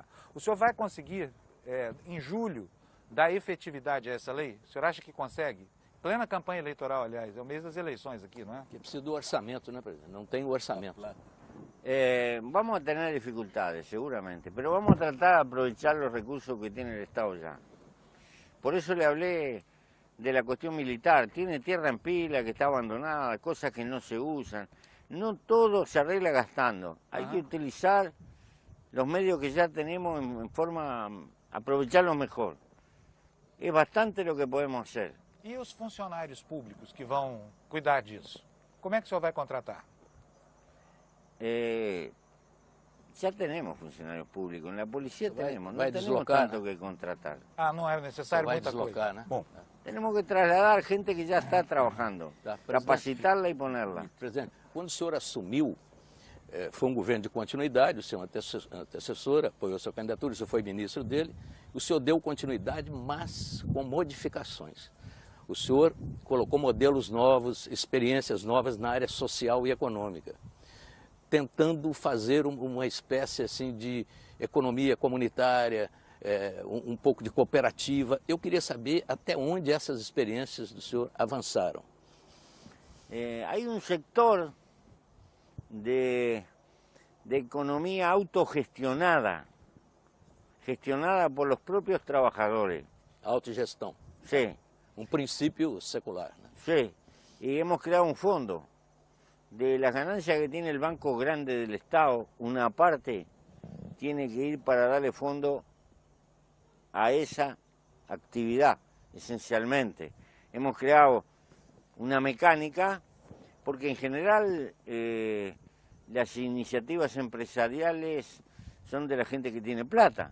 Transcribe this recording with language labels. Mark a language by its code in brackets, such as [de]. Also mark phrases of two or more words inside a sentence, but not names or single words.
[pt] O senhor vai conseguir, em julho, dar efetividade a essa lei? O senhor acha que consegue? Plena campanha eleitoral, aliás, é o mês das eleições aqui, não é? Que precisa do orçamento, né, presidente? Não tem o orçamento. [es] Vamos a tener dificultades, seguramente, pero vamos a tratar de aprovechar los recursos que tiene el Estado ya. Por eso le hablé de la cuestión militar. Tiene tierra en pila que está abandonada, cosas que no se usan. No todo se arregla gastando. Hay que utilizar los medios que ya tenemos en forma, aprovecharlos mejor. Es bastante lo que podemos hacer. [pt] E os funcionários públicos que vão cuidar disso? Como é que o senhor vai contratar? [es] Ya tenemos funcionarios públicos, en la policía tenemos, no [pt] vai [es] tenemos [pt] deslocar, [es] tanto que contratar. [pt] Ah, não é necessário Vai muita deslocar, coisa. né? Bom, [es] Tenemos que trasladar gente que ya está trabajando, [pt] Tá, [es] capacitarla y ponerla. [pt] Presidente, quando o senhor assumiu, foi um governo de continuidade, o seu antecessor apoiou sua candidatura, o senhor foi ministro dele, o senhor deu continuidade, mas com modificações. O senhor colocou modelos novos, experiências novas na área social e econômica, tentando fazer uma espécie assim de economia comunitária, um pouco de cooperativa. Eu queria saber até onde essas experiências do senhor avançaram. [es] Hay un sector de economía autogestionada, gestionada por los propios trabajadores. [pt] Autogestão, [es] Sí, [pt] um princípio secular, né? [es] sí. Y hemos creado un fondo. De las ganancias que tiene el Banco Grande del Estado, una parte tiene que ir para darle fondo a esa actividad, esencialmente. Hemos creado una mecánica, porque en general las iniciativas empresariales son de la gente que tiene plata.